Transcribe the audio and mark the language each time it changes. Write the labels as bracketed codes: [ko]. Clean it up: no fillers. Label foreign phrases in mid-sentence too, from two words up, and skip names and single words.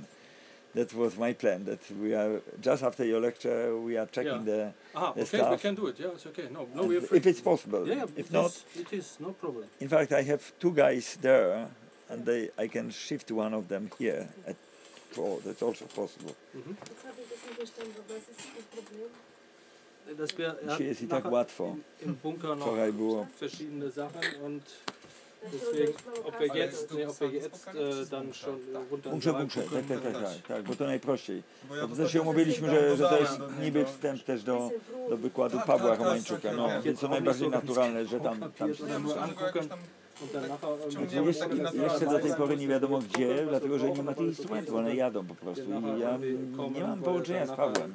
[en] That was my plan. That we are just after your lecture. We are checking the stuff. We can do it. Yeah, it's okay. No, we are free. If it's possible. If not, it is no problem. In fact, I have 2 guys there, and I can shift one of them here at 4. That's also possible. [pl] Dzisiaj jest i tak łatwo. [de] Im Bunker noch [pl] Wczoraj było. [de] verschiedene Sachen und deswegen, ob wir jetzt dann schon runter. [pl] Tak, bo to najprościej. Zresztą się umówiliśmy, że to jest niby wstęp też do wykładu Pawła Romańczuka, no, więc to najbardziej naturalne, że tam się jeszcze do tej pory nie wiadomo gdzie, dlatego że nie ma tych instrumentów, one jadą po prostu i ja nie mam połączenia z Pawłem.